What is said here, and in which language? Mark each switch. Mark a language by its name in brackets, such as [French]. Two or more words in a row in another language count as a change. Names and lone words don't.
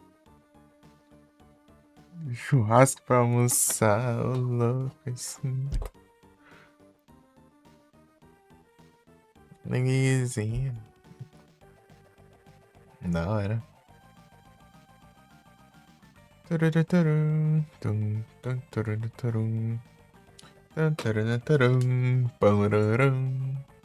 [Portuguese] Churrasco pra almoçar, ô louco, assim. Ninguémzinho. Da hora. Tururutarum, tum, tum, tururutarum. Tum, tururutarum, pararam.